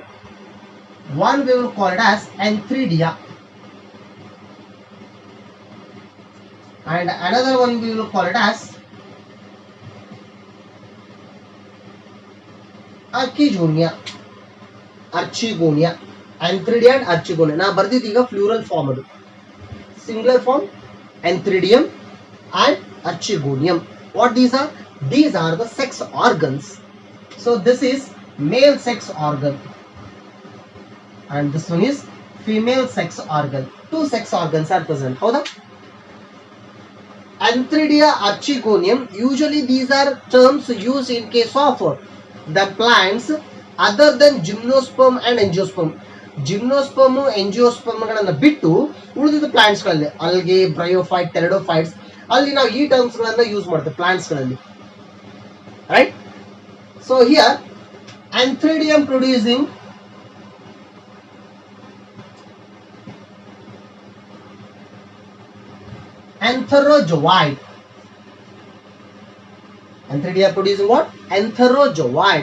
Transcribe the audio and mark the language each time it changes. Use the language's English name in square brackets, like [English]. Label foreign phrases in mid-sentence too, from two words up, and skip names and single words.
[English] One we will call it as antheridia, and another one we will call it as archigonia. Antheridia and archigonia. Now ಬರ್ದಿದ್ದೀಗ plural form, ಅದು singular form antheridium and archegonium. What these are? These are the sex organs. So this is male sex organ and this one is female sex organ. Two sex organs are present. [Kannada] Howda? [English] Antheridia, archegonium, usually these are terms used in case of the plants other than gymnosperm and angiosperm. Gymnosperm, angiosperm [Kannada] ಗಳನ್ನ ಬಿಟ್ಟು ಉಳಿದಿದ್ದ ಪ್ಲಾಂಟ್ಸ್ ಗಳಲ್ಲಿ [English] algae, bryophyte, pteridophytes, [Kannada] ಅಲ್ಲಿ ನಾವು ಈ ಟರ್ಮ್ಸ್ ಗಳನ್ನ ಯೂಸ್ ಮಾಡ್ತೇವೆ ಪ್ಲಾಂಟ್ಸ್ ಗಳಲ್ಲಿ, ರೈಟ್? [English] so here antheridium producing antherozoid. Antheridia producing what? Antherozoid.